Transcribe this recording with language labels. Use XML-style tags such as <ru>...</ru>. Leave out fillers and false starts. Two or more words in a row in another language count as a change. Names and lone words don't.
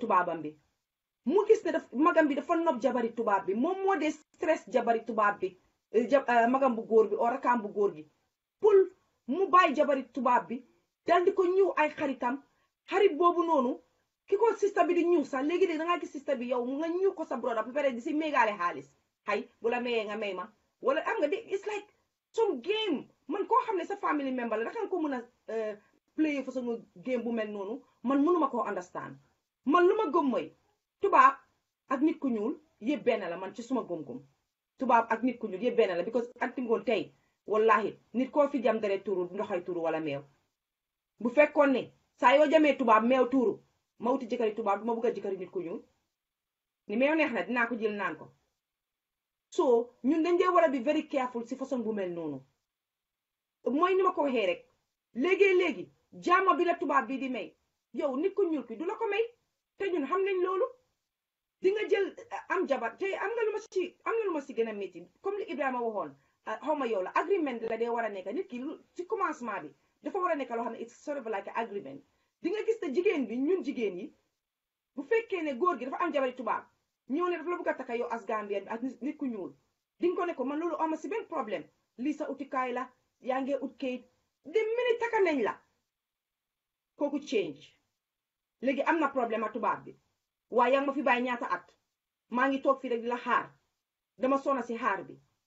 <wo>tubaabam bi mu gis ne magam bi dafa nopp jabari tubaab bi moom moo dee stress jabari tubaab bi magam bu góor bi o rakaam bu góor gi pour mu bàyyi jabari tubaab bi dal di ko ñëw ay xaritam xarit boobu noonu ki ko sista bi di ñëw sax léegi de dangaa gis sista bi yow mu nga ñëw ko sa broda ba pare di si méegaale xaalis xay bu la mayee nga may ma wala am nga de</wo> <en>it's like some game</en> <wo>man koo xam ne sa family member la daka nga ko mën a play façon game bu mel noonu man mënuma koo understand man lu ma gëm mooy tubaab ak nit ku ñuul yëpp benn la man ci suma gëm-gëm tubaab ak nit ku ñuul yëpp benn la because anti ngoon tey wallahi nit koo fi jam dare tuuru ndoxay tuuru wala meew bu fekkoon ne saa yoo jamee tubaab meew tuuru ma wuti jëkkëri tubaab du ma bëgg a jëkkëri nit ku ñuul ni meew neex na dinaa ko jël naan ko so ñun dañ dee war a bi</wo> <en>very careful</en> <wo>si façon bu mel noonu mooy ni ma ko waxee rek léegi jaama bi la tubaab bi di may yow nit ku ñuul ki du la ko may te ñun xam nañ loolu di nga jël am jabar te am na lu ma si gën a métti comme li Ibrahima waxoon xaw ma yow la agreement la dee war a nekk nit ki ci commencement bi dafa war a nekk loo xam ne</wo> <en>it's sort of like agreement</en> <wo>di nga gis te jigéen bi ñun jigéen yi bu fekkee ne góor gi dafa am jabari tubaab ñëw ne dafa la bëgg a takka yow as Gambien bi ak nit ku ñuul di nga ko ne ko man loolu ama si benn problème lii sa utikaay la yaa ngee ut kayit de minute takka nañ la kooku change léegi am na problème ak tubaab bi waaye yaa ngi ma fi bàyyi ñaata at maa ngi toog fii rek di la xaar dama sona si xaar bi</wo>